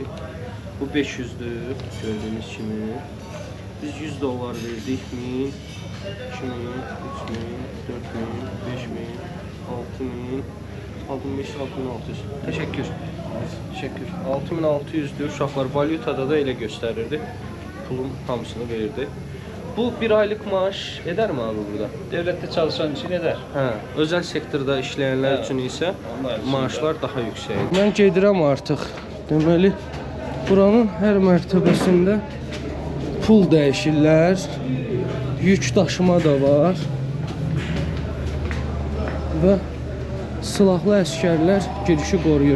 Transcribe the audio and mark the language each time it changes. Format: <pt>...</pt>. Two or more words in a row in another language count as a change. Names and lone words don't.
<tr>Bu 500'dür gördüğünüz kimi. Biz 100 dolar verdik. 1000, 2000, 3000, 4000, 5000, 6000, 6500, 6600. Teşekkür. Teşekkür. 6600'dür.</tr> <az>Uşaqlar valyutada da elə göstərirdi. Pulun hamısını verirdi.</az> <tr>Bu bir aylık maaş eder mi abi burada? Devlette çalışan için eder.</tr> <az>Hə, özəl sektorda işləyənlər üçün isə maaşlar daha yüksəkdir. Mən gedirəm artıq. Deməli, buranın hər mərtəbəsində pul dəyişirlər. Yük daşıma da var. Və silahlı əskərlər girişi qoruyur.</az>